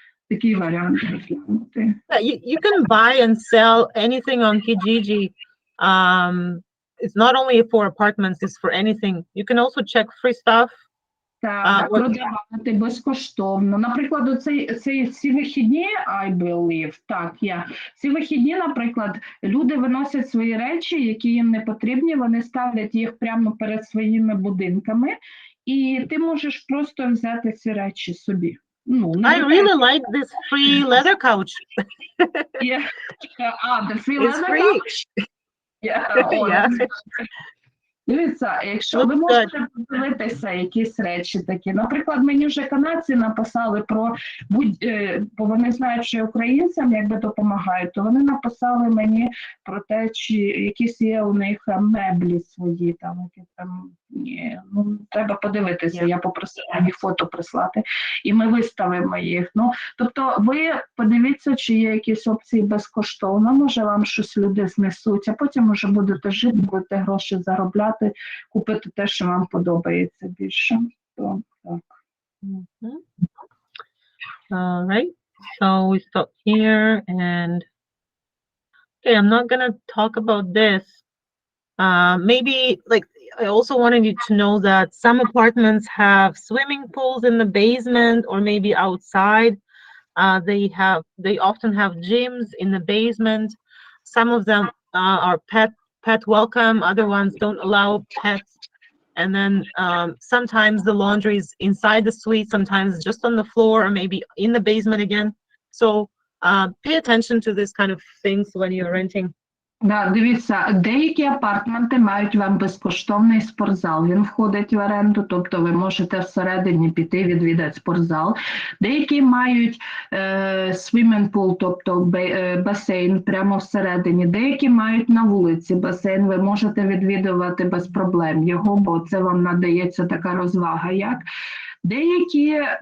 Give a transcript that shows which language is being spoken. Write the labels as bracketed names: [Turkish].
[Ukrainian] Такий варіант розглянути. [English] You can buy and sell anything on Kijiji. It's not only for apartments, it's for anything. You can also check free stuff. [Ukrainian] Так, продавати безкоштовно. Наприклад, ці вихідні, [English] I believe, [Ukrainian] ці вихідні, наприклад, люди виносять свої речі, які їм не потрібні, вони ставлять їх прямо перед своїми будинками, і ти можеш просто взяти ці речі собі. [English] I really like this free leather couch. Yeah. The free It's leather free. couch? Yeah. [Ukrainian] Дивіться, якщо ви можете подивитися якісь речі такі. Наприклад, мені вже канадці написали про, бо вони знають, що українцям якби допомагають, то вони написали мені про те, чи якісь є у них меблі свої, там, які там, треба подивитися, я попросила їх фото прислати, і ми виставимо їх. Тобто ви подивіться, чи є якісь опції безкоштовно, може вам щось люди знесуть, а потім вже будете жити, будете гроші заробляти, купити те, що вам подобається більше. То, так. [English] All right, so we stop here, and okay, I'm not gonna talk about this. Maybe, like, I also wanted you to know that some apartments have swimming pools in the basement or maybe outside. They often have gyms in the basement. Some of them are pet welcome, other ones don't allow pets. And then sometimes the laundry is inside the suite, sometimes just on the floor, or maybe in the basement again. So pay attention to this kind of things when you're renting. [Ukrainian] Дивіться, деякі апартменти мають вам безкоштовний спортзал, він входить в оренду, тобто ви можете всередині піти відвідати спортзал. Деякі мають swimming pool, тобто басейн прямо всередині. Деякі мають на вулиці басейн, ви можете відвідувати без проблем його, бо це вам надається така розвага. Деякі